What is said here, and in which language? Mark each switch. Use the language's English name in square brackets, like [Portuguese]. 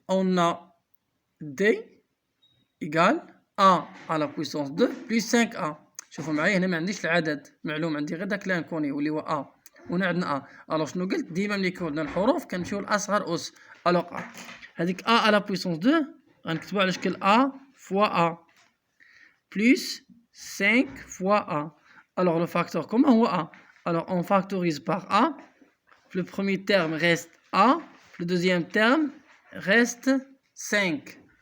[French] On a d égale a à la puissance 2 plus 5a. [Arabic] شوفوا معايا هنا ما عنديش العدد معلوم، عندي غير داك لانكوني واللي هو a. وهنا عندنا a. الوغ شنو قلت؟ ديما ملي يكون عندنا الحروف كنمشيو لاصغر اس. الوغ هذيك a à la puissance 2 غنكتبوها على شكل [French] a fois a plus 5 fois A. Alors le facteur commun est A. Alors on factorise par A. Le premier terme reste A. Le deuxième terme reste 5.